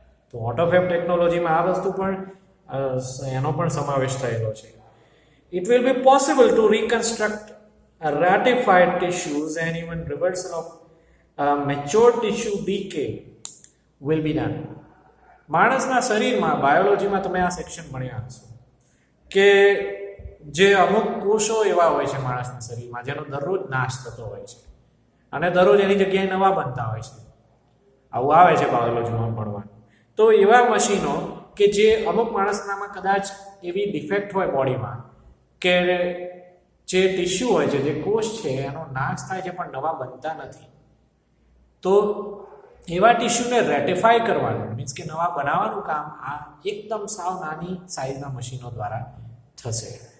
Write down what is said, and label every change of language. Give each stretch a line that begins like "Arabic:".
Gujarati: તો ઓટોફેબ ટેકનોલોજીમાં આ વસ્તુ પણ એનો પણ સમાવેશ થયેલો છે.
English: It will be possible to reconstruct ratified tissues and even reversal of mature tissue decay will be done.
Gujarati: માણસના શરીરમાં, બાયોલોજીમાં તમે આ સેક્શન ભણ્યા હશો કે જે અમુક કોષો એવા હોય છે માણસના શરીરમાં જેનો દરરોજ નાશ થતો હોય છે અને દરરોજ એની જગ્યાએ નવા બનતા હોય છે. આવું આવે છે બાયોલોજીમાં ભણવાનું. તો એવા મશીનો કે જે અમુક માણસનામાં કદાચ એવી ડિફેક્ટ હોય બોડીમાં કે જે ટિશ્યુ હોય છે, જે કોષ છે એનો નાશ થાય છે પણ નવા બનતા નથી, તો એવા ટિશ્યુને રેટિફાય કરવાનું મીન્સ કે નવા બનાવવાનું કામ આ એકદમ સાવ નાની સાઇઝના મશીનો દ્વારા થશે.